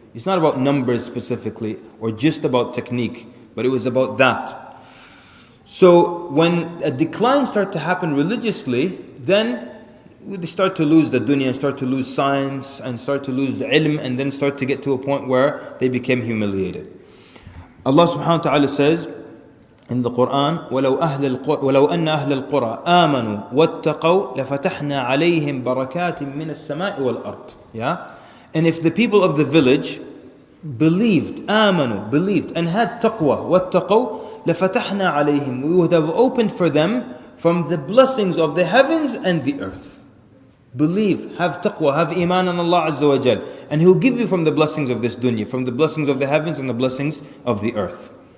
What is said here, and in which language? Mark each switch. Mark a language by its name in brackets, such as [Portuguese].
[English] It's not about numbers specifically or just about technique, but it was about that. So when a decline started to happen religiously, then they start to lose the dunya, start to lose science, and start to lose ilm, and then start to get to a point where they became humiliated. Allah subhanahu wa ta'ala says in the Quran, [Arabic] وَلَوْ أَنَّ أَهْلَ الْقُرَىٰ آمَنُوا وَاتَّقَوْا لَفَتَحْنَا عَلَيْهِمْ بَرَكَاتٍ مِّنَ السَّمَاءِ وَالْأَرْضِ. [English] Yeah? And if the people of the village believed, [Arabic] آمَنوا, [English] believed, and had taqwa, [Arabic] وَاتَّقَوْا لَفَتَحْنَا عَلَيْهِمْ, [English] we would have opened for them from the blessings of the heavens and the earth. Believe, have taqwa, have iman on Allah Azza wa Jal, and He'll give you from the blessings of this dunya, from the blessings of the heavens and the blessings of the earth.